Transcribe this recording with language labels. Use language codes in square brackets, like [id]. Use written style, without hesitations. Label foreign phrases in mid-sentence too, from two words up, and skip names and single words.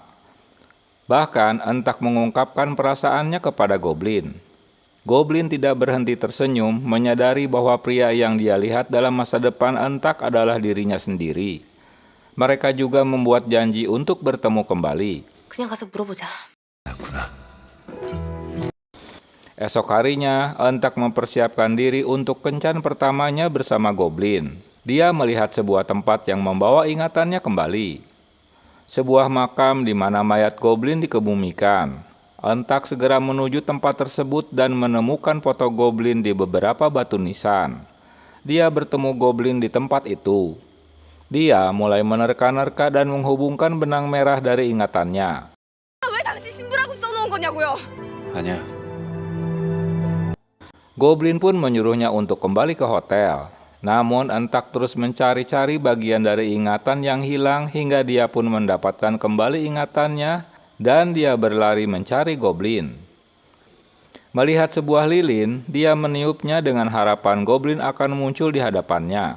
[id] Bahkan, Entak mengungkapkan perasaannya kepada goblin. Goblin tidak berhenti tersenyum, menyadari bahwa pria yang dia lihat dalam masa depan Entak adalah dirinya sendiri. Mereka juga membuat janji untuk bertemu kembali. [ko] 그냥 가서 물어보자. [id] Esok harinya, Entak mempersiapkan diri untuk kencan pertamanya bersama goblin. Dia melihat sebuah tempat yang membawa ingatannya kembali. Sebuah makam di mana mayat goblin dikebumikan. Entak segera menuju tempat tersebut dan menemukan foto goblin di beberapa batu nisan. Dia bertemu goblin di tempat itu. Dia mulai menerka-nerka dan menghubungkan benang merah dari ingatannya. [ko] 왜 당신 신부라고 써놓은 거냐고요? 아니야. [id] Goblin pun menyuruhnya untuk kembali ke hotel. Namun Entak terus mencari-cari bagian dari ingatan yang hilang hingga dia pun mendapatkan kembali ingatannya dan dia berlari mencari goblin. Melihat sebuah lilin, dia meniupnya dengan harapan goblin akan muncul di hadapannya.